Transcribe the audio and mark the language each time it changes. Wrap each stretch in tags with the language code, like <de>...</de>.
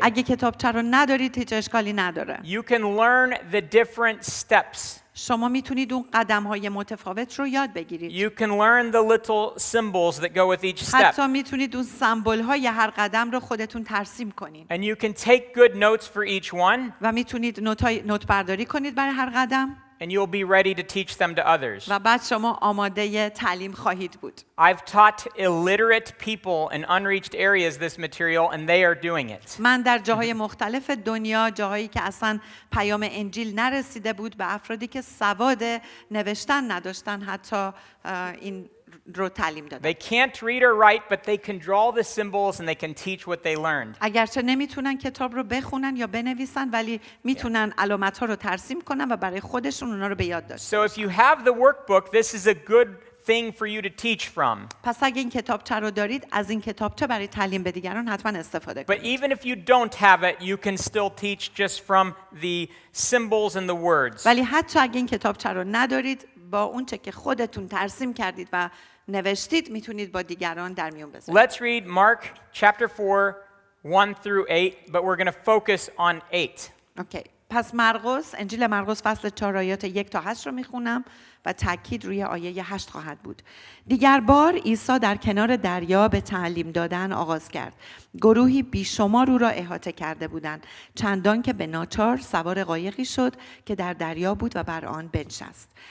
<fa>اگه کتابچه رو ندارید هیچ اشکالی نداره.</fa> <en>You can learn the different steps.</en> <fa>شما میتونید اون قدم‌های متفاوت رو یاد بگیرید.</fa> <en>You can learn the little symbols that go with each step.</en> <fa>حتی میتونید اون سمبول‌های هر قدم رو خودتون ترسیم کنید.</fa> <en>And you can take good notes for each one,</en> <fa>و میتونید نوت برداری کنید برای هر قدم</fa> <en>and you'll be ready to teach them to others.</en> <fa>و بعد شما آماده تعلیم خواهید بود.</fa> <en>I've taught illiterate people in unreached areas this material, and they are doing it.</en> <fa>من در جاهای مختلف دنیا، جاهایی که اصلا پیام انجیل نرسیده بود، به افرادی که سواد نوشتن نداشتن حتی این رو تعلیم دادم.</fa> <en>They can't read or write, but they can draw the symbols and they can teach what they learned.</en> <fa>اگرچه نمیتونن کتاب رو بخونن یا بنویسن ولی میتونن علامت ها رو ترسیم کنن و برای خودشون اونا رو به یاد داشته.</fa> <en>So if you have the workbook, this is a good thing for you to teach from.</en> <fa>پس اگه این کتابچه رو دارید از این کتابچه برای تعلیم به دیگران حتما استفاده</fa> <en>But</en> <fa>کنید.</fa> <en>even if you don't have it, you can still teach just from the symbols and the words.</en> <fa>ولی حتی اگه این کتابچه رو ندارید با اون چه که خودتون ترسیم کردید و نوشتید میتونید با دیگران در میون بذارید.</fa> <en>Let's read Mark chapter 4, 1 through 8, but we're going to focus on 8.</en> <fa>اوکی. پس مرقس، انجیل مرقس فصل 4 آیات 1 تا 8 رو میخونم و تاکید روی آیه 8 خواهد بود. دیگر بار عیسی در کنار دریا به تعلیم دادن آغاز کرد. گروهی بیشمار او را احاطه کرده بودند، چندان که به ناچار سوار قایقی شد که در دریا بود و بر آن بنشست.</fa>